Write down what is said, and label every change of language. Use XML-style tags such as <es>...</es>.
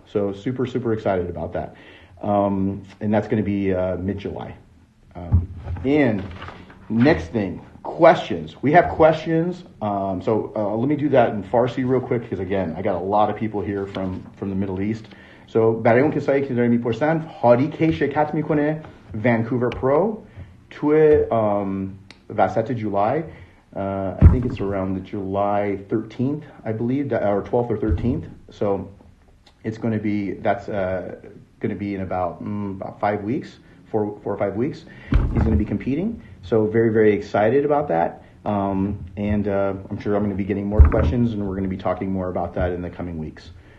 <en>So super excited about that. And that's going to be mid-July. And Next thing, questions. We have questions. So let me do that in Farsi real quick because again, I got a lot of people here from the Middle East.</en> <fa>So برای اون کسایی که دارن میپرسن هادی کی شرکت میکنه Vancouver Pro توی وسط July.</fa> <en>I think it's around the July 13th, I believe, or 12th or 13th. So it's going to be, that's going to be in about 5 weeks, 4 or 5 weeks. He's going to be competing. So very, very excited about that. And I'm sure I'm going to be getting more questions, and we're going to be talking more about that in the coming weeks.</en>